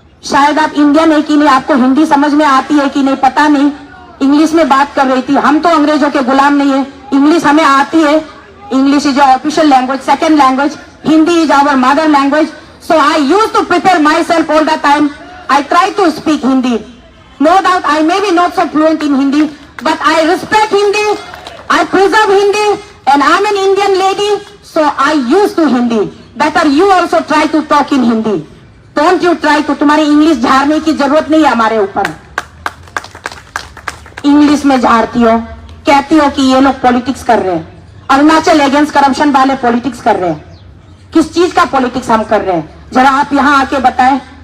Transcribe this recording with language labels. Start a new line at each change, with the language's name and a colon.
Hindi: शायद आप इंडियन है कि नहीं, आपको हिंदी समझ में आती है कि नहीं पता नहीं, इंग्लिश में बात कर रही थी। हम तो अंग्रेजों के गुलाम नहीं है, इंग्लिश हमें आती है।
English: English is official language, second language, Hindi is our mother language, so I use to prepare myself all the time. I try to speak Hindi. No doubt I may be not so fluent in Hindi, but I respect Hindi, I preserve Hindi, and I'm an Indian lady, so I use to Hindi. Better you also try to talk in Hindi. Don't you try to,
Hindi: तुम्हारी English झाड़ने की जरूरत नहीं है हमारे ऊपर। English में झाड़ती हो, कहती हो कि ये लोग पॉलिटिक्स कर रहे हैं, अरुणाचल अगेंस्ट करप्शन वाले पॉलिटिक्स कर रहे हैं। किस चीज का पॉलिटिक्स हम कर रहे हैं, जरा आप यहां आके बताएं।